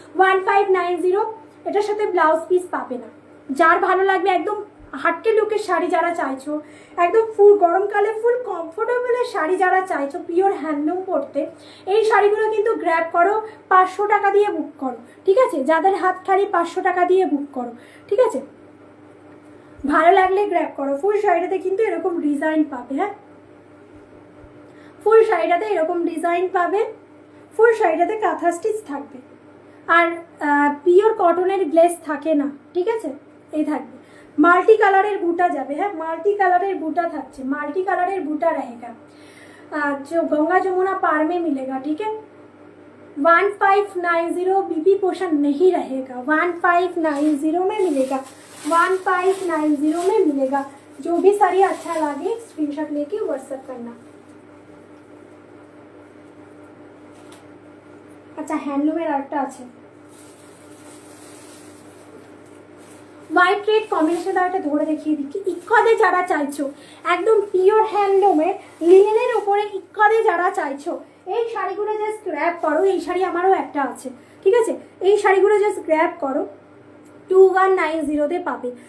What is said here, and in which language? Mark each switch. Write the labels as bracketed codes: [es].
[bn] 1590, এটার সাথে blouse piece পাবে না। যার ভালো লাগবে, একদম হাটকে লুকের শাড়ি যারা চাইছো, একদম ফুল গরমকালে ফুল কমফোর্টেবলের শাড়ি যারা চাইছো পিওর হ্যান্ডলুম পরতে, এই শাড়িগুলো কিন্তু গ্র্যাব করো, 500 টাকা দিয়ে বুক করো, ঠিক আছে, যাদের হাত খালি 500 টাকা দিয়ে বুক করো, ঠিক আছে, ভালো লাগলে গ্র্যাব করো। ফুল শাড়িটাতে কিন্তু এরকম ডিজাইন পাবে। হ্যাঁ, ফুল শাড়িটাতে এরকম ডিজাইন পাবে, ফুল শাড়িটাতে কাঁথা স্টিচ থাকবে, আর পিওর কটনের গ্লেস থাকে না, ঠিক আছে, এই থাকবে। মাল্টি কালারের বুটা যাবে। হ্যাঁ, মাল্টি কালারের বুটা [hi] থাকছে, মাল্টি কালারের বুটা रहेगा, जो गंगा जमुना पार में मिलेगा, ठीक है। 1590 बीबी पोर्शन नहीं रहेगा, 1590 में मिलेगा, 1590 में मिलेगा। जो भी साड़ी अच्छा लगे स्क्रीनशॉट लेके व्हाट्सएप करना। [bn] अच्छा, हैंडलूमेर आरेकटा আছে হোয়াইট রেড কম্বিনেশন দ্বারা একটা ধরে দেখিয়ে দিচ্ছি। ইক্কদে যারা চাইছো একদম পিওর হ্যান্ডলুমের লিনেনের ওপরে ইক্কদে যারা চাইছো, এই শাড়িগুলো জাস্ট গ্র্যাব করো। এই শাড়ি আমারও একটা আছে, ঠিক আছে? এই শাড়িগুলো জাস্ট গ্র্যাব করো, 2190-তে পাবে।